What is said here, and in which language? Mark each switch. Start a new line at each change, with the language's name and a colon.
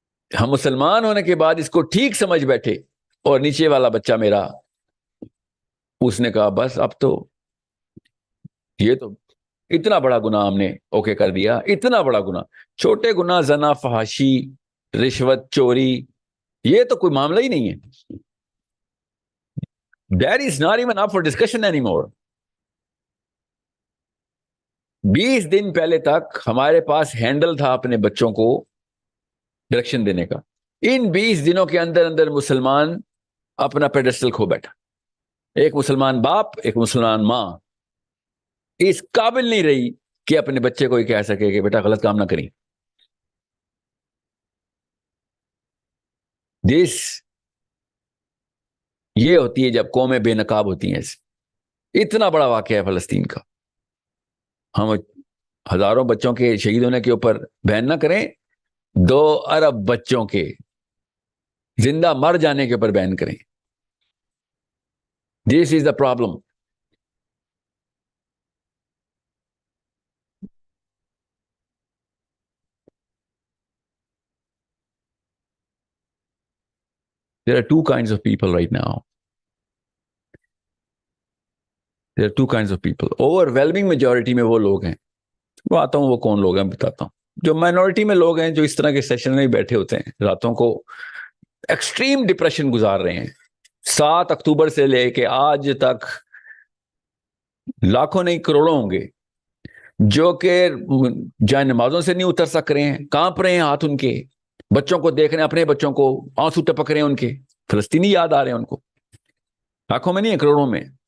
Urdu: ہم مسلمان ہونے کے بعد اس کو ٹھیک سمجھ بیٹھے, اور نیچے والا بچہ میرا, اس نے کہا بس اب تو یہ تو اتنا بڑا گناہ ہم نے اوکے کر دیا, اتنا بڑا گناہ. چھوٹے گناہ زنا, فحاشی, رشوت, چوری, یہ تو کوئی معاملہ ہی نہیں ہے.
English: That is not even up for discussion anymore.
Urdu: 20 دن پہلے تک ہمارے پاس ہینڈل تھا اپنے بچوں کو ڈائریکشن دینے کا. ان 20 دنوں کے اندر اندر مسلمان اپنا پیڈسٹل کھو بیٹھا. ایک مسلمان باپ, ایک مسلمان ماں اس قابل نہیں رہی کہ اپنے بچے کو یہ کہہ سکے کہ بیٹا غلط کام نہ کریں. یہ ہوتی ہے جب قومیں بے نقاب ہوتی ہیں. اتنا بڑا واقعہ ہے فلسطین کا. ہم ہزاروں بچوں کے شہید ہونے کے اوپر بین نہ کریں, 2 ارب بچوں کے زندہ مر جانے کے اوپر بین کریں.
English: This is the problem. There are two kinds of people right now. There are two kinds of people.
Urdu: Overwhelming majority میں وہ لوگ ہیں, وہ آتا ہوں وہ کون لوگ ہیں بتاتا ہوں. جو مائنورٹی میں لوگ ہیں جو اس طرح کے سیشن میں بیٹھے ہوتے ہیں, راتوں کو ایکسٹریم ڈپریشن گزار رہے ہیں. 7 اکتوبر سے لے کے آج تک لاکھوں نہیں کروڑوں ہوں گے جو کہ جائے نمازوں سے نہیں اتر سک رہے ہیں, کانپ رہے ہیں ہاتھ ان کے, بچوں کو دیکھ رہے ہیں, اپنے بچوں کو آنسو ٹپک رہے ہیں ان کے, فلسطینی یاد آ رہے ہیں ان کو. لاکھوں میں نہیں ہے, کروڑوں میں.